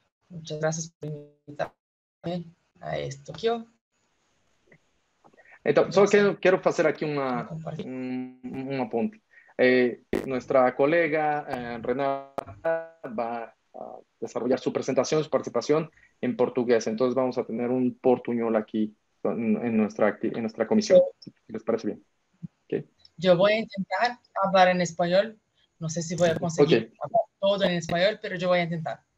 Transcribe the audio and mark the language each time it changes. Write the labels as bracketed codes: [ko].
[es] Muchas gracias por invitarme a esto. [pt] Então, só quero fazer aqui um aponte. [es] Nuestra colega Renata va a desarrollar su presentación, su participación en portugués. Entonces vamos a tener un portuñol aquí en nuestra comisión. Si les parece bien. Okay. Yo voy a intentar hablar en español. No sé si voy a conseguir hablar todo en español, pero yo voy a intentar.